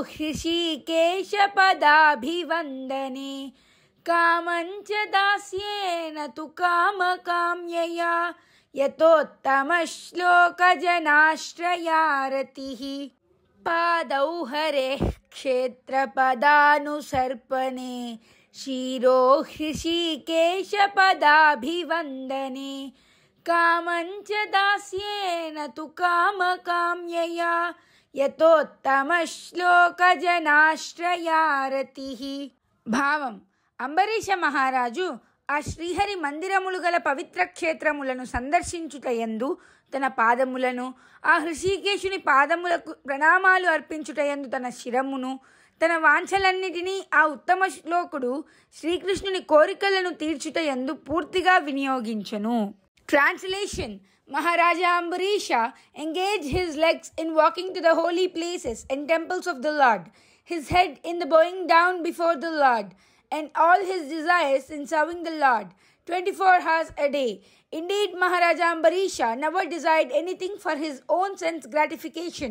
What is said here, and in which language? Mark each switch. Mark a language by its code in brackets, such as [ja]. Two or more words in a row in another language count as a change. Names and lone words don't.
[sa] हृषीकेशपदाभिवन्दने कामञ्च दास्येन तु कामकाम्यया यतोत्तमश्लोकजनाश्रयारतिः पादौ हरेः क्षेत्रपदानुसर्पणे शिरो हृषीकेशपदाभिवन्दने कामञ्च दास्येन तु कामकाम्यया [te] యతోత్తమశ్లోకజనాశ్రయారతిః భావం అంబరీష మహారాజు ఆ శ్రీహరి మందిరములు గల పవిత్ర క్షేత్రములను సందర్శించుటయందు తన పాదములను ఆ హృషీకేశుని పాదములకు ప్రణామాలు అర్పించుటయందు తన శిరమును తన వాంఛలన్నిటినీ ఆ ఉత్తమ శ్లోకుడు శ్రీకృష్ణుని కోరికలను తీర్చుటయందు పూర్తిగా వినియోగించెను. [en] Translation: Maharaja Ambarisha engaged his legs in walking to the holy places and temples of the Lord, his head in the bowing down before the Lord, and all his desires in serving the Lord 24 hours a day. Indeed, Maharaja Ambarisha never desired anything for his own sense gratification.